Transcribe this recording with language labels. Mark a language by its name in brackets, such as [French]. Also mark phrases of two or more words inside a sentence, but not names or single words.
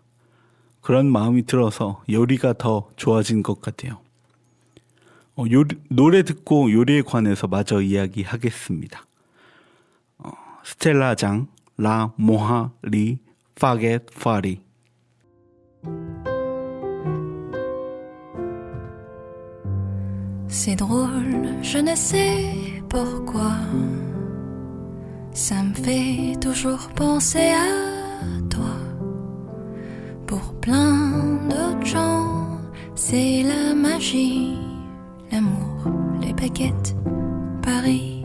[Korean] 그런 마음이 들어서 요리가 더 좋아진 것 같아요. 노래 듣고 요리에 관해서 마저 이야기하겠습니다. 스텔라장 라 모하 리 파겟 파리. [French] C'est drôle, je ne sais pourquoi Ça me fait toujours penser à toi. Pour plein d'autres gens, c'est la magie, l'amour, les baguettes, Paris.